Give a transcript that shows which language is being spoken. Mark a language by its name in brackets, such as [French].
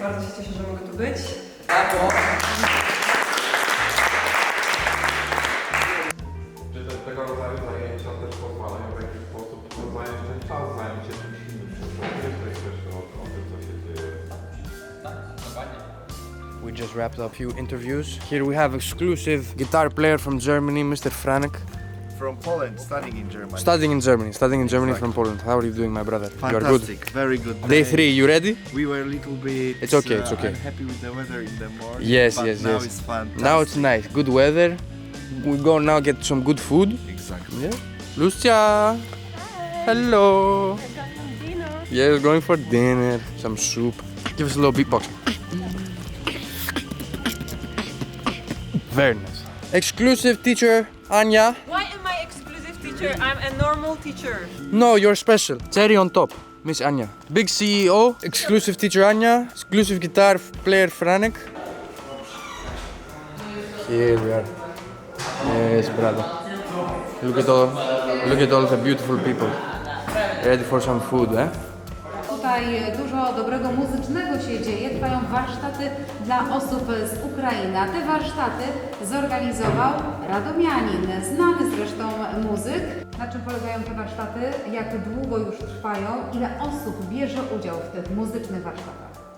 [Polish] Bardzo się cieszę, że mogę tu być. Czy tego rodzaju zajęcia też pozwalają w jakiś sposób zająć ten czas, zająć się czymś innym? Wiesz też o tym, co się dzieje. Tak, dokładnie. [English] We just wrapped up a few interviews. Here we have exclusive guitar player from Germany, Mr. Franek. From Poland, studying in Germany. Studying in Germany from Poland. How are you doing, my brother? You are good. Fantastic, very good. Day 3, you ready? We were a little bit. It's okay, it's okay. I'm happy with the weather in the morning. Yes, but yes, now yes. it's fantastic. Now it's nice, good weather. We go now get some good food. Exactly. Yeah. Lucia. Hello. Yes, going for dinner. Some soup. Give us a little beatbox. Very nice. Exclusive teacher, Anya. Why am I exclusive teacher? I'm a normal teacher. No, you're special. Cherry on top, Miss Anya. Big CEO, exclusive teacher Anya, exclusive guitar player Franek. Here we are. Yes, brother. Look at all the beautiful people. Ready for some food, eh? [Polish] Tutaj dużo dobrego muzycznego się dzieje. Trwają warsztaty dla osób z Ukrainy. A te warsztaty zorganizował radomianin, znany zresztą muzyk. Na czym polegają te warsztaty? Jak długo już trwają? Ile osób bierze udział w tych muzycznych warsztatach?